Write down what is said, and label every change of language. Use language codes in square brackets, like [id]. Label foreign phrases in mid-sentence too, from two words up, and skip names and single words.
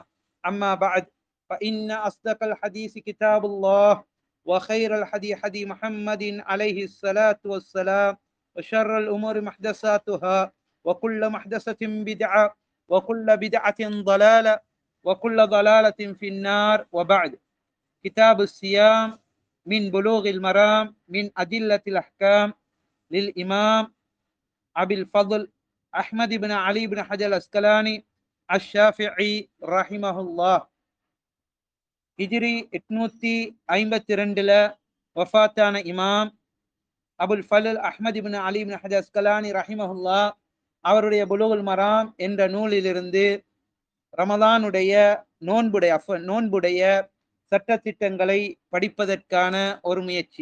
[ar] أما بعد، فإن أصدق الحديث كتاب الله، وخير الحديث حديث محمد عليه الصلاة والسلام، وشر الأمور محدثاتها، وكل محدثة بدعة، وكل بدعة ضلالة، وكل ضلالة في النار. وبعد، كتاب الصيام من بلوغ المرام من أدلة الأحكام للإمام أبي الفضل أحمد بن علي بن حجر الأسقلاني الشافعي رحمه الله. [ta] ஹிஜ்ரி 852 வஃபாத்தான இமாம் அபுல் ஃபல் அஹ்மத் இப்னு அலி இப்னு ஹஜர் அஸ்கலானி ரஹிமஹுல்லா அவருடைய புலூகுல் மராம் என்ற நூலிலிருந்து ரமலானுடைய நோன்புடைய சட்டத்திட்டங்களை படிப்பதற்கான ஒரு முயற்சி.